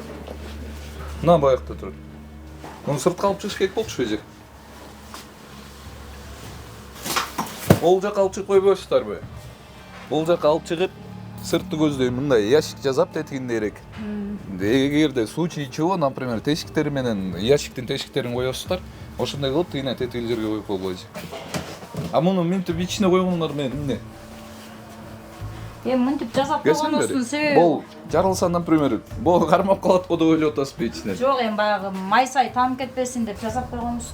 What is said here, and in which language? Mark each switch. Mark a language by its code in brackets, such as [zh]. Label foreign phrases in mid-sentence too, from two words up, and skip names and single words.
[ky] Мына баякта турат. Муну сыртка алып чыгыш керек болчу эже. Ол жака алып чыгып койбойсуздарбы? Бул жака алып чыгып сыртты көздөй мындай ящик жасап тетигиндейрээк. [ru] Эгерде случай чего, например, [ky] тешиктер менен ящиктин тешиктерин коесуздар, ошондой кылып тигине тетиги жерге коюп койгула. Муну мынтип ичине койгоңор менен эмне? Мынтип жасап койгонубуздун себеби бул жарылса, например, бул кармап калат го деп ойлоп атасызбы ичине? Жок, баягы май-сай тамып кетпесин деп жасап койгонбуз.